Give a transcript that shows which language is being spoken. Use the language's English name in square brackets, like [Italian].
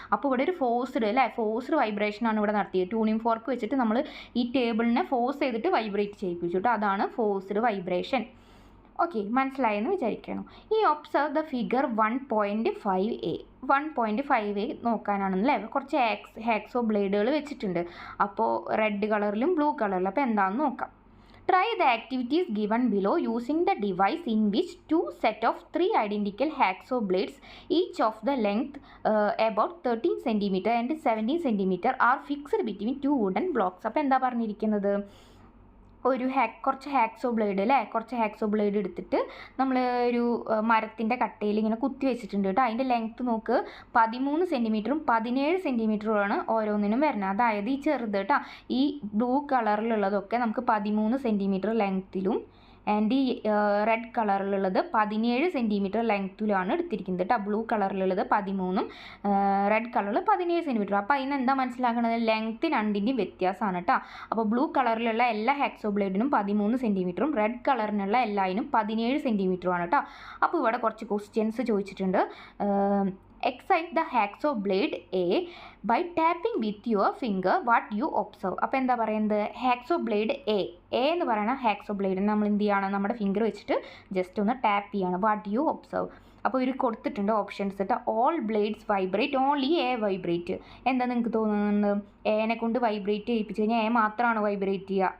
[Malayalam] അപ്പോൾ ഇവിടെ ഒരു ഫോഴ്സ്ഡ് വൈബ്രേഷനാണ് ഇവിടെ നടത്തിയത്. ട്യൂണിംഗ് ഫോർക്ക് വെച്ചിട്ട് നമ്മൾ ഈ ടേബിളിനെ ഫോഴ്സ് ചെയ്തിട്ട് വൈബ്രേറ്റ് ചെയ്യിപ്പിച്ചു കേട്ടോ. അതാണ് ഫോഴ്സ്ഡ് വൈബ്രേഷൻ. ഓക്കെ, മനസ്സിലായെന്ന് വിചാരിക്കണം. ഇനി [English] Observe the figure 1.5a. [Malayalam] 1.5a നോക്കാനാണെന്നല്ലേ, കുറച്ച് ഹാക്സോ ബ്ലേഡുകൾ വെച്ചിട്ടുണ്ട്. അപ്പോൾ റെഡ് കളറിലും ബ്ലൂ കളറിലും. അപ്പോൾ എന്താണെന്ന് നോക്കാം. [English] Try the activities given below using the device in which two set of 3 identical hacksaw blades, each of the length about 13 cm and 17 cm, are fixed between two wooden blocks. [Malayalam] അപ്പോൾ എന്താ പറഞ്ഞിരിക്കുന്നത്, കുറച്ച് hacksaw blade അല്ലേ, കുറച്ച് hacksaw blade എടുത്തിട്ട് നമ്മൾ ഒരു മരത്തിൻ്റെ കട്ടയിൽ ഇങ്ങനെ കുത്തി വെച്ചിട്ടുണ്ട് കേട്ടോ. അതിൻ്റെ ലെങ്ത്ത് നോക്ക്, 13 സെൻറ്റിമീറ്ററും 17 സെൻറ്റിമീറ്ററുമാണ് ഓരോന്നിനും വരുന്നത്. അതായത് ഈ ചെറുത് കേട്ടോ, ഈ ബ്ലൂ കളറിലുള്ളതൊക്കെ നമുക്ക് 13 സെൻറ്റിമീറ്റർ ലെങ്ത്തിലും ആൻഡ് ഈ റെഡ് കളറിലുള്ളത് 17 സെൻറ്റിമീറ്റർ ലെങ്ത്തിലാണ് എടുത്തിരിക്കുന്നത് കേട്ടോ. ബ്ലൂ കളറിലുള്ളത് 13ഉം റെഡ് കളറിൽ 17 സെൻറ്റിമീറ്റർ. അപ്പോൾ അതിന് എന്താ മനസ്സിലാക്കുന്നത്, ലെങ്ത്ത് രണ്ടിൻ്റെയും വ്യത്യാസമാണ് കേട്ടോ. അപ്പോൾ ബ്ലൂ കളറിലുള്ള എല്ലാ ഹാക്സോ ബ്ലേഡിനും 13 സെൻറ്റിമീറ്ററും റെഡ് കളറിനുള്ള എല്ലാതിനും 17 സെൻറ്റിമീറ്ററുമാണ് കേട്ടോ. അപ്പോൾ ഇവിടെ കുറച്ച് ക്വസ്റ്റ്യൻസ് ചോദിച്ചിട്ടുണ്ട്. [English] Excite the hacksaw blade A by tapping with your finger what you observe. [Malayalam] അപ്പോൾ എന്താ പറയുന്നത്, ഹാക്സോ ബ്ലേഡ് എ എന്ന് പറയുന്ന ഹാക്സോ ബ്ലേഡിന് നമ്മൾ എന്ത് ചെയ്യണം, നമ്മുടെ ഫിംഗർ വെച്ചിട്ട് ജസ്റ്റ് ഒന്ന് ടാപ്പ് ചെയ്യണം. [English] What you observe. [Malayalam] അപ്പോൾ ഇവർ കൊടുത്തിട്ടുണ്ട് ഓപ്ഷൻസ് കേട്ടോ. [English] All blades vibrate, only a vibrate. [Malayalam] എന്താ നിങ്ങൾക്ക് തോന്നുന്നത്, എനെ കൊണ്ട് വൈബ്രേറ്റ് ചെയ്യിപ്പിച്ച് കഴിഞ്ഞാൽ എ മാത്രമാണ് വൈബ്രേറ്റ് ചെയ്യുക?